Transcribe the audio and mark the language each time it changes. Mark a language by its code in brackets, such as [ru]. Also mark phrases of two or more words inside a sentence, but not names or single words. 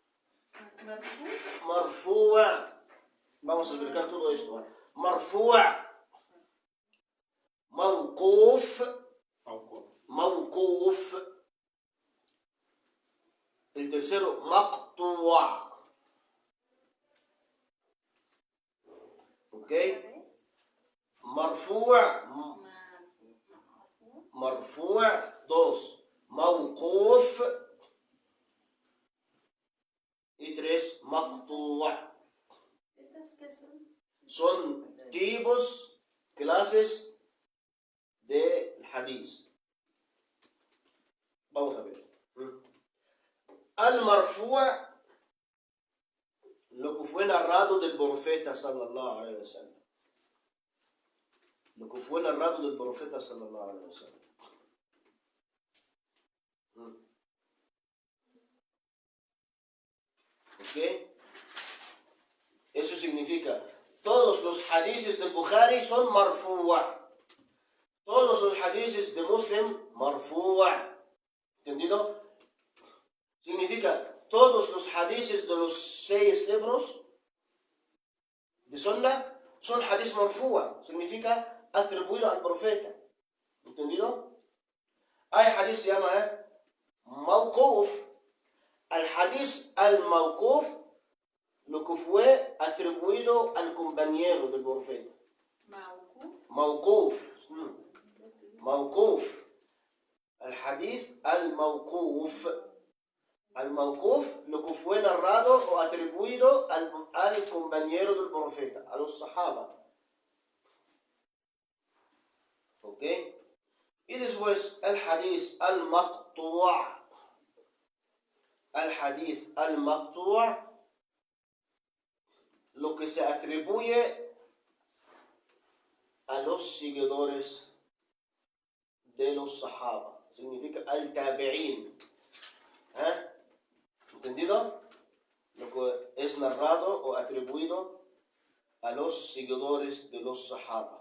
[es] مرفوع. Vamos a explicar todo esto. [ar] مرفوع موقوف موقوف. [es] El tercero مقطوع. ¿Ok? [ar] مرفوع مرفوع 2. موقوف y 3 مقطوع. [es] ¿Estas qué son? Son tipos, clases de hadith. Vamos a ver. Al-Marfu', lo que fue narrado del profeta [ar] صلى الله عليه وسلم. [es] Lo que fue narrado del profeta [ar] صلى الله عليه وسلم. [es] ¿Ok? Eso significa, todos los hadices del Bukhari son marfu'a. Todos los hadices de Muslim, marfu'a. ¿Entendido? Significa, todos los hadices de los 6 libros de Sunnah son [ar] حديث مرفوعة. [es] Significa, atribuido al profeta. ¿Entendido? Hay hadith se llama mawquf. [ar] الحديث الموقوف, [es] lo que fue atribuido al compañero del profeta. [ar] موقوف. موقوف. الحديث الموقوف. [es] Al-mawquf, lo que fue narrado o atribuido al compañero del profeta, a los sahaba. ¿Ok? Y después el [ar] حديث المقطوع'. الحديث المقطوع', [es] lo que se atribuye a los seguidores de los sahaba. Significa al-tabi'in. ¿Entendido? Lo que es narrado o atribuido a los seguidores de los sahaba.